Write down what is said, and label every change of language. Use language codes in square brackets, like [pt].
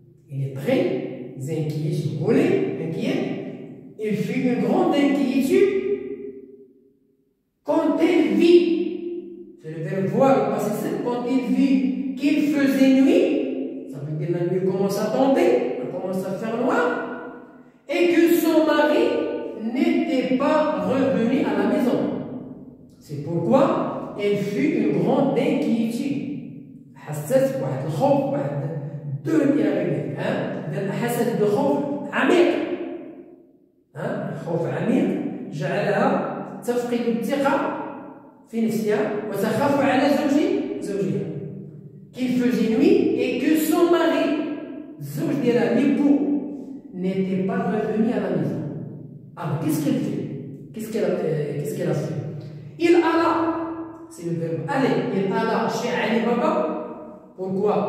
[fr] Il est très inquiet, si vous voulez, inquiet. Il fut une grande inquiétude quand elle vit, c'est le verbe voir au passé simple, quand il vit qu'il faisait nuit, ça veut dire la nuit commence à tomber, elle commence à faire noir, et que son mari n'était pas revenu à la maison. C'est pourquoi elle fut une grande inquiétude. [ar] حست بواحد الخوف، واحد الدنيا حست بخوف عميق، خوف عميق جعلها تفقد الثقة في نفسها وتخاف على زوجها. [fr] Qu'il faisait nuit et que son mari, [ar] زوج ديالها, [fr] l'époux, n'était pas revenu à la maison. Alors qu'est-ce qu'elle fait? Qu'est-ce qu'elle a fait? Il alla, c'est le verbe aller, il alla chez Ali Baba. Pourquoi?